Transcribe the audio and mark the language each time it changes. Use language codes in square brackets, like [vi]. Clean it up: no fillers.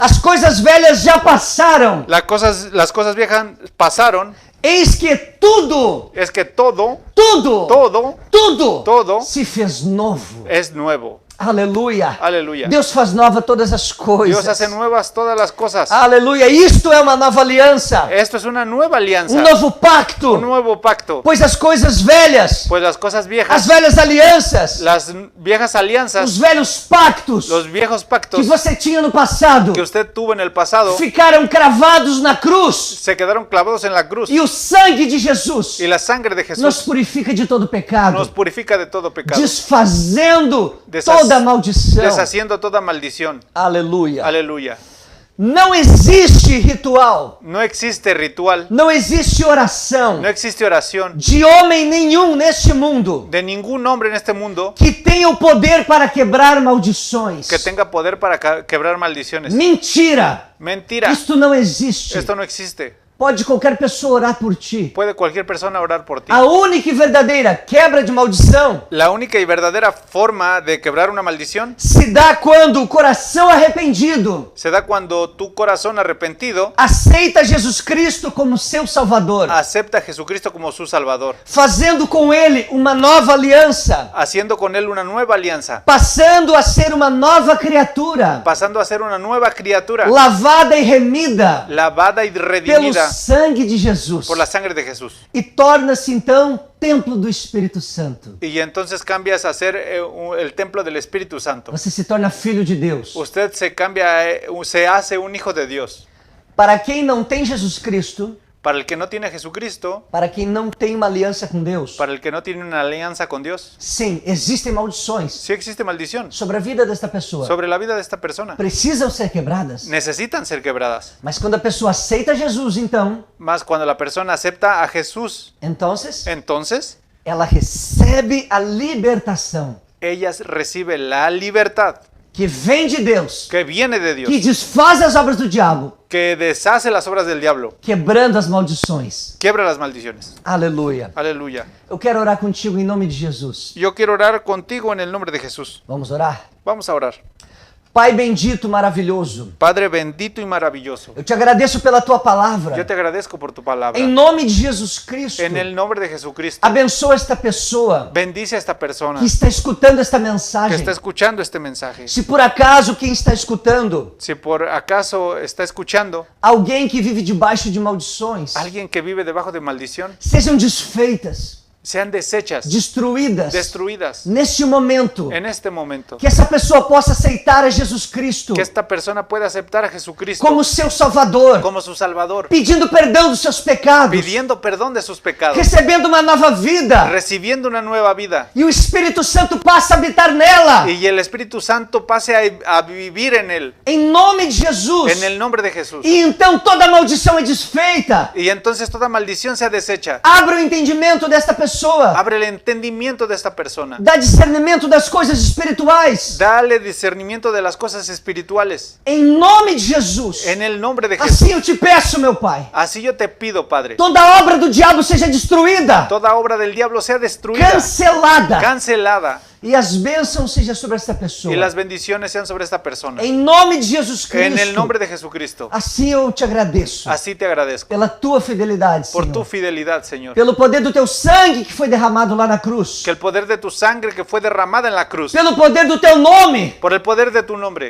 [pt] As coisas velhas já passaram. [es] Las cosas viejas pasaron, [pt] Eis que tudo, [es] es que todo [pt] tudo se fez novo. [es] es nuevo. [pt] Aleluia. [es] Aleluya. [pt] Deus faz nova todas as coisas. [es] Dios hace nuevas todas las cosas. [pt] Aleluia. Isto é uma nova aliança. [es] Esto es una nueva alianza, [pt] Novo pacto. [es] un nuevo pacto. [pt] Pois as coisas velhas, [es] Pues las cosas [pt] as [es] viejas, [pt] velhas alianças, [es] las viejas [pt] os [es] alianzas, [pt] velhos pactos [es] los viejos [pt] que [es] pactos [pt] você tinha no passado [es] que usted tuvo en el pasado, [pt] ficaram cravados na cruz. [es] se quedaron clavados en la cruz. [pt] E o sangue de Jesus [es] Y la sangre de [pt] nos [es] Jesús [pt] purifica de todo pecado, [es] nos purifica de todo pecado, [pt] desfazendo [es] Desas- [pt] toda maldição. [es] deshaciendo toda maldición. [pt] Aleluia. [es] Aleluya. [pt] Não existe ritual, [es] No existe ritual, [pt] não existe oração [es] no existe oración [pt] de homem nenhum neste mundo [es] de ningún hombre en este mundo [pt] que tenha o poder para quebrar maldições. [es] que tenga poder para quebrar maldiciones. [pt] Mentira! [es] Mentira. [pt] Isto não existe. [es] Esto no existe. [pt] Pode qualquer pessoa orar por ti. [es] Puede cualquier persona orar por ti. [pt] A única e verdadeira quebra de maldição [es] La única y verdadera forma de quebrar una maldición [pt] se dá quando o coração arrependido [es] se da cuando tu corazón arrepentido [pt] aceita Jesus Cristo como seu Salvador, [es] acepta a Jesucristo como su Salvador, [pt] fazendo com ele uma nova aliança, [es] haciendo con él una nueva alianza, [pt] passando a ser uma nova criatura, [es] pasando a ser una nueva criatura, [pt] lavada e remida [es] lavada y [pt] pelo [es] redimida [pt] sangue de Jesus, [es] por la sangre de Jesús. [pt] e torna-se então templo do Espírito Santo. [es] Y entonces cambias a ser el templo del Espíritu Santo. [pt] Você se torna filho de Deus. [es] Usted se cambia, se hace un hijo de Dios. [pt] Para quem não tem Jesus Cristo, [es] Para el que no tiene a Jesucristo, [pt] para quem não tem uma aliança com Deus, [es] para el que no tiene una alianza con Dios, [pt] sim, existem maldições [es] sí existe maldición [pt] sobre a vida desta pessoa. [es] sobre la vida de esta persona. [pt] Precisam ser quebradas. [es] Necesitan ser quebradas. [pt] Mas quando a pessoa aceita Jesus, então, [es] Más cuando la persona acepta a Jesús, entonces [pt] ela recebe a libertação [es] ella recibe la libertad [pt] que vem de Deus, [es] que viene de Dios, [pt] que desfaz as obras do diabo, [es] que deshace las obras del diablo, [pt] quebrando as maldições. [es] quiebra las maldiciones. [pt] Aleluia. [es] Aleluya. [pt] Eu quero orar contigo em nome de Jesus. [es] Yo quiero orar contigo en el nombre de Jesús. [pt] Vamos orar? [es] Vamos a orar. [pt] Pai bendito, maravilhoso, [es] Padre bendito y maravilloso, [pt] eu te agradeço pela tua palavra. [es] yo te agradezco por tu palabra. [pt] Em nome de Jesus Cristo, [es] En el nombre de Jesucristo, [pt] abençoa esta pessoa [es] bendice a esta persona [pt] que está escutando esta [es] que [pt] mensagem. [es] está escuchando este mensaje. [pt] Se por acaso quem está escutando, [es] Si por acaso está escuchando [pt] alguém que vive debaixo de maldições, [es] alguien que vive debajo de maldición, [pt] sejam desfeitas, [es] sean deshechas, [pt] destruídas [es] destruidas [pt] neste momento, [es] en este momento. [pt] que essa pessoa possa aceitar a Jesus Cristo [es] Que esta persona pueda aceptar a Jesucristo [pt] como seu Salvador, [es] como su Salvador, [pt] pedindo perdão dos seus pecados, [es] pidiendo perdón de sus pecados, [pt] recebendo uma nova vida, [es] recibiendo una nueva vida, [pt] e o Espírito Santo passa a habitar nela. [es] y el Espíritu Santo pase a vivir en él, [pt] Em nome de Jesus. [es] en el nombre de Jesús. [pt] E então toda maldição é desfeita. [es] Y entonces toda maldición sea deshecha. [pt] Abra o entendimento desta pessoa. [es] Abre el entendimiento de esta persona. [pt] Dá discernimento das coisas espirituais. [es] Dale discernimiento de las cosas espirituales. [pt] Em nome de Jesus. [es] En el nombre de Jesús. [pt] Assim eu te peço, meu Pai. [es] Así yo te pido, Padre. [pt] Toda obra do diabo seja destruída, [es] Toda obra del diablo sea destruida, [pt] cancelada. cancelada. E as bênçãos sejam sobre esta pessoa. [es] Y las bendiciones sean sobre esta persona. [pt] Em nome de Jesus Cristo. [es] En el nombre de Jesucristo. [pt] Assim eu te agradeço. [es] Así te agradezco. [pt] Pela tua fidelidade, [es] Por tu [pt] Senhor. [es] fidelidad, Señor. [pt] Pelo poder do teu sangue que foi derramado lá na cruz. [es] Que el poder de tu sangre que fue derramada en la cruz. [pt] Pelo poder do teu nome [es] Por el poder de tu nombre.